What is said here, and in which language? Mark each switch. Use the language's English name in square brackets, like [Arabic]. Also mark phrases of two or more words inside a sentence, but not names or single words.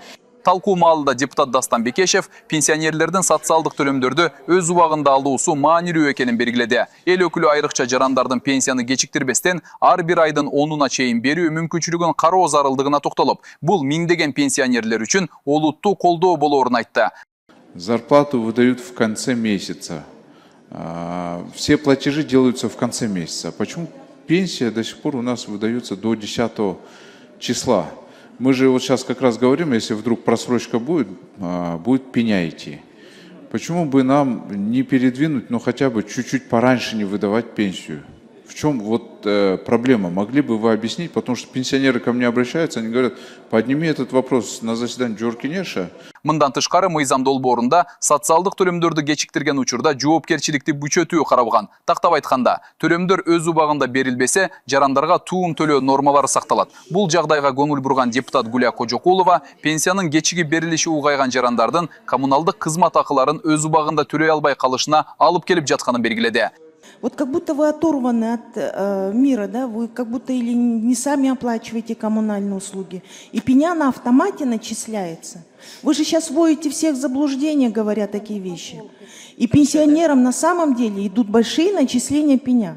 [Kyrgyz] Талкуу маалында депутат Дастан Бекешев пенсионерлердин социалдык төлөмдөрдү өз убагында алуусу маанилүү экенин белгиледи. Эл өкүлү айрыкча жарандардын пенсияны кечиктирбестен ар бир айдын 10-уна чейин берүү мүмкүнчүлүгүн кароо зарылдыгына токтолуп, бул миңдеген пенсионерлер үчүн олуттуу колдоо болоорун айтты. [Russian] Зарплату выдают в конце месяца. Все платежи делаются в конце месяца. Почему пенсия до сих пор у нас выдается до 10 числа? Мы же вот сейчас как раз говорим, если вдруг просрочка будет пеня идти. Почему бы нам не передвинуть, но хотя бы чуть-чуть пораньше не выдавать пенсию? В чем вот проблема? Могли бы вы объяснить? Потому что пенсионеры ко мне обращаются, они говорят, подними этот вопрос на заседании Жоркинеша. [Kyrgyz] Мындан тышкары мыйзам долбоорунда социалдык төлөмдөрдү кечиктирген учурда жоопкерчиликти күчөтүү каралган. Тактап айтканда, төлөмдөр өз убагында берилбесе, жарандарга туум төлөө нормалары сакталат. Бул жагдайга көңүл бурган депутат Гүлия Кожокулова пенсиянын кечиги берилиши угайган жарандардын коммуналдык кызмат акыларын өз убагында төлөй албай калышына алып келип жатканын белгиледи. [Russian] Вот как будто вы оторваны от мира, да? Вы как будто или не сами оплачиваете коммунальные услуги, и пеня на автомате начисляется. Вы же сейчас вводите всех в заблуждение, говоря такие вещи. И пенсионерам на самом деле идут большие начисления пеня.